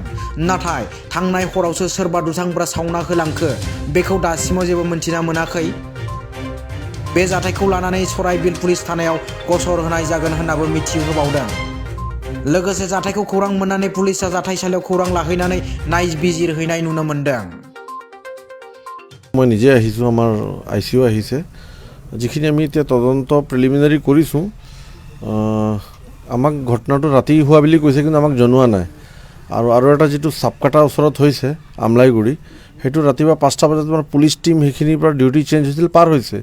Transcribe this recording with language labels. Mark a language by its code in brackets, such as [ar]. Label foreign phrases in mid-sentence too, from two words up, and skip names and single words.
[brx] नाथाय थांनाय हरावसो सोरबा दुथांफोरा सावना होलांखो बेखौ दासिमाव जेबो मोनथिना मोनाखै। बे जाथायखौ लानानै सराइबिल पुलिस थानायाव गसर होनाय जागोन होननाबो मिथिहोबावदों। लोगोसे जाथायखौ खौरां मोननानै पुलिसआ जाथायसालियाव खौरां लाहैनानै नायबिजिरहैनाय नुनो मोन्दों। [as] মই নিজে আহিছোঁ, আমাৰ আইচিও আহিছে। যিখিনি আমি এতিয়া তদন্ত প্ৰিলিমিনাৰী কৰিছোঁ, আমাক ঘটনাটো ৰাতি হোৱা বুলি কৈছে, কিন্তু আমাক জনোৱা নাই। আৰু এটা যিটো চাপকাটা ওচৰত হৈছে আমলাইগুৰি, সেইটো ৰাতিপুৱা 5টা বজাত আমাৰ [en] police team [as] সেইখিনিৰ পৰা [en] duty change [as] হৈছিল, পাৰ হৈছে।